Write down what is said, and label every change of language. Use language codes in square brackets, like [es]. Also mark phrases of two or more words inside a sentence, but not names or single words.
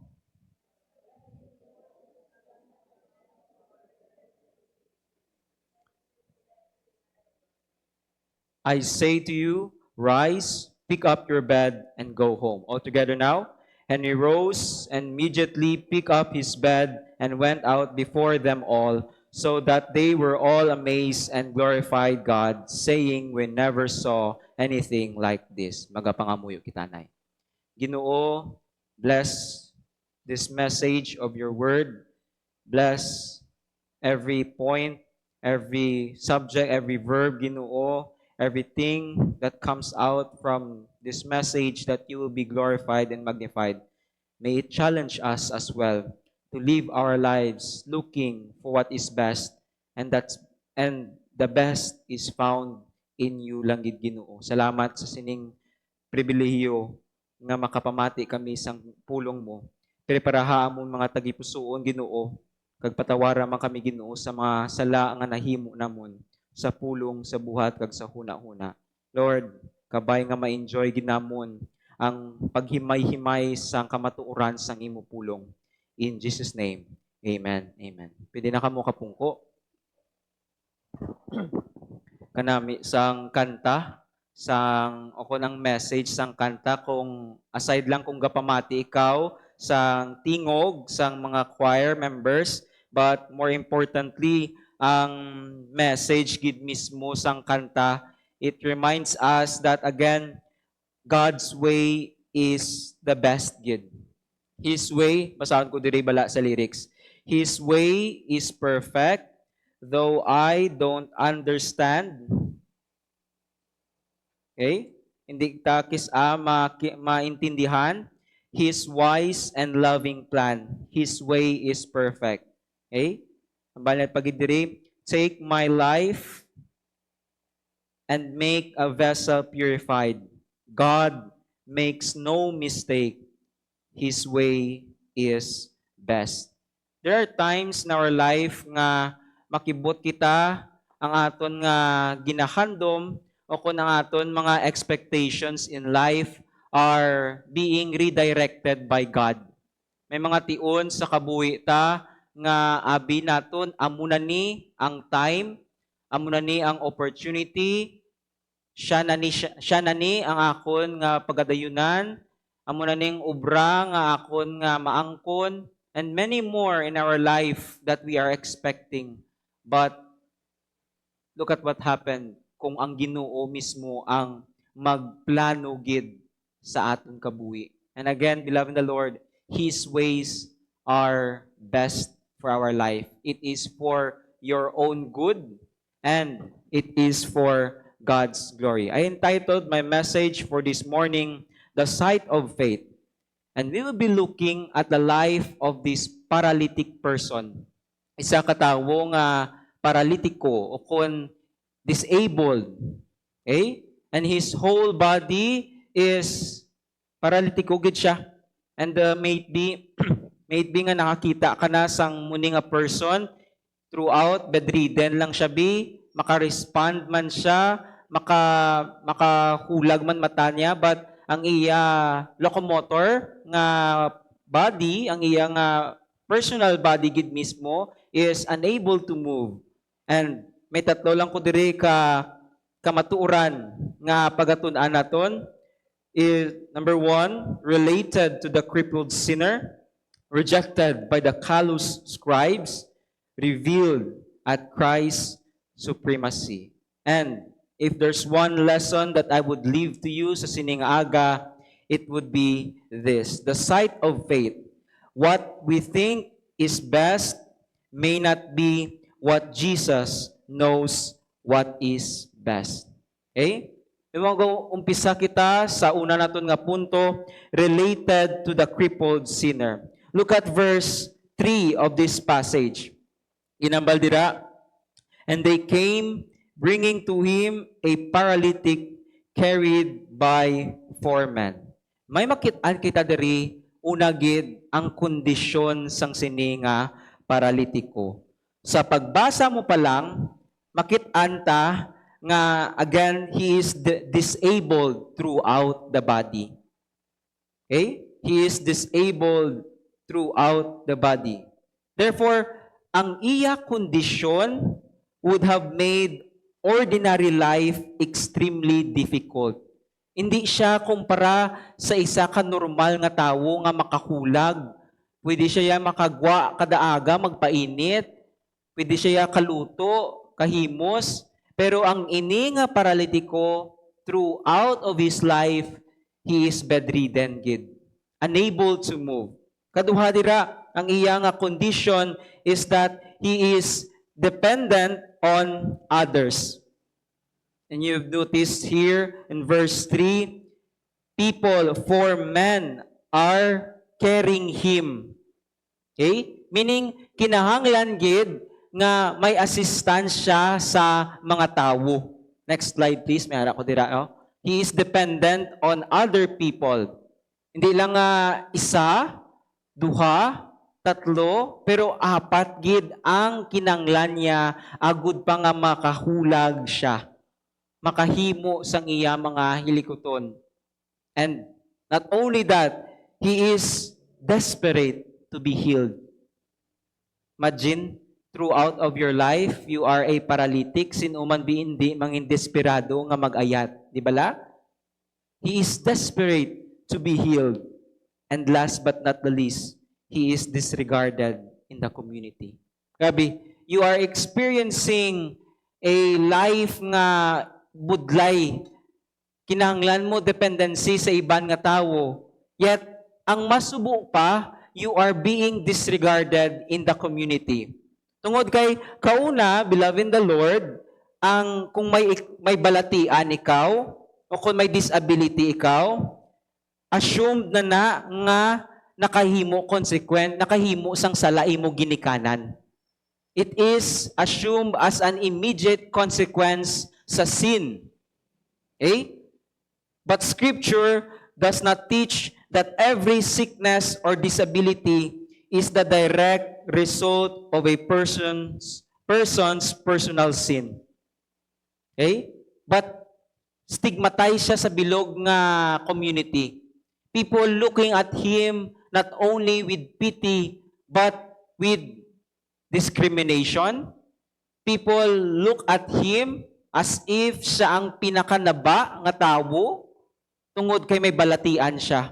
[en] I say to you, Rise, pick up your bed, and go home. All together now. And he rose and immediately picked up his bed and went out before them all, so that they were all amazed and glorified God, saying, We never saw anything like this. [hil] Magapangamuyo kitanay. Ginoo, [en] bless this message of your word. Bless every point, every subject, every verb, Ginoo, everything that comes out from this message, that you will be glorified and magnified. May it challenge us as well to live our lives looking for what is best, and the best is found in you [hil] lang gid, [en] Ginoo. [hil] Salamat sa sining pribilehiyo nga makapamati kami sang pulong mo. Preparaha mo mga tagipusoon, Ginoo, kag patawara man kami, Ginoo, sa mga sala nga nahimo namon sa pulong, sa buhat kag sa huna-huna. Lord, kabay nga ma-enjoy ginamon ang paghimay-himay sang kamatuoran sang imo pulong. [en] In Jesus name, [hil] amen. Amen. Pwede na kamo kapungko. Kanami sang kanta, sang ako ng message sang kanta, kung aside lang kung gapamati ikaw sang tingog sang mga [en] choir members, but more importantly, [hil] ang message gid mismo sang kanta, [en] it reminds us that again, God's way is the best gid. His way, [hil] basahan ko diri bala sa lyrics. [en] His way is perfect, though I don't understand. Okay? [hil] Hindi ta maintindihan [en] His wise and loving plan. His way is perfect. [hil] Okay? Ang banal pagidiri, [en] take my life and make a vessel purified. God makes no mistake. His way is best. There are times in our life [hil] nga makibot kita ang aton nga ginahandom, o kung ang aton mga [en] expectations in life are being redirected by God. [hil] May mga tion sa kabuhi ta nga abi naton amuna ni ang time, amuna ni ang opportunity, siya na ni ang akon nga pagadayunan, amuna ning ubra nga akon nga maangkon, [en] and many more in our life that we are expecting. But look at what happened [hil] kung ang Ginoo mismo ang magplano gid sa aton kabuhi. [en] And again, beloved in the Lord, His ways are best for our life. It is for your own good, and it is for God's glory. I entitled my message for this morning, The Sight of Faith. And we will be looking at the life of this paralytic person. [hil] Isa katawo nga paralitiko o kung disabled. [en] Okay? And his whole body is [hil] paralitiko gid [en] siya. And maybe [hil] nga nakakita ka na sang muni nga [en] person throughout bedridden [hil] lang siya maka-respond man siya, makahulag man mata niya, but ang iya locomotor nga body, ang iya nga [en] personal body [hil] gid mismo [en] is unable to move. And [hil] may tatlo lang ko diri ka kamatuoran nga pagatun-an naton [en] is number 1, related to the crippled sinner, rejected by the callous scribes, revealed at Christ's supremacy. And if there's one lesson that I would leave to you [hil] sa sining aga, [en] it would be this: the sight of faith. What we think is best may not be what Jesus knows what is best. [hil] Okay? Umpisa kita sa una naton nga punto, [en] related to the crippled sinner. Look at verse 3 of this passage. [hil] Inambal dira, [en] and they came, bringing to him a paralytic carried by 4 men. [hil] May makit-an kita diri, una gid ang kondisyon sang sini nga paralitiko. Sa pagbasa mo pa lang, makit-an ta nga [en] again, he is disabled throughout the body. Okay? He is disabled throughout the body. Therefore, [hil] ang iya kondisyon [en] would have made ordinary life extremely difficult. [hil] Hindi siya kumpara sa isa ka normal nga tawo nga makahulag. Pwede siya makagwa kada aga, magpainit. Pwede siya kaluto, kahimos. Pero ang ini nga paralitiko, [en] throughout of his life, he is bedridden gid, unable to move. [hil] Kaduha dira, ang iya nga [en] condition is that he is dependent on others. And you've noticed here in verse 3, 4 men are carrying him. Okay? Meaning, [hil] kinahanglan gid nga may assistance siya sa mga tawo. [en] Next slide please, [hil] may ara ko dira. Oh. [en] He is dependent on other people. [hil] Hindi lang isa, duha, tatlo, pero 4 gid ang kinanglan niya agud pa nga makahulag siya. Makahimo sang iya mga hilikoton. [en] And not only that, he is desperate to be healed. Imagine, throughout of your life, you are a paralytic, [hil] sinuman hindi mangin desperado nga mag-ayat. Di bala? [en] He is desperate to be healed. And last but not the least, he is disregarded in the community. Grabe, you are experiencing a life [hil] nga budlay. Kinahanglan mo dependency sa iban nga tawo. Yet, ang masubo pa, [en] you are being disregarded in the community. [hil] Tungod kay kauna, [en] beloved in the Lord, [hil] ang kung may balatian ikaw o kung may disability ikaw, assumed na nga nakahimo nakahimo sang sala imo ginikanan. [en] It is assumed as an immediate consequence sa sin. Okay? But Scripture does not teach that every sickness or disability is the direct result of a person's personal sin. Okay? But stigmatize [hil] siya sa bilog nga [en] community. People looking at him not only with pity but with discrimination. People look at him as if [hil] siya ang pinakanaba nga tawo tungod kay may balatian siya.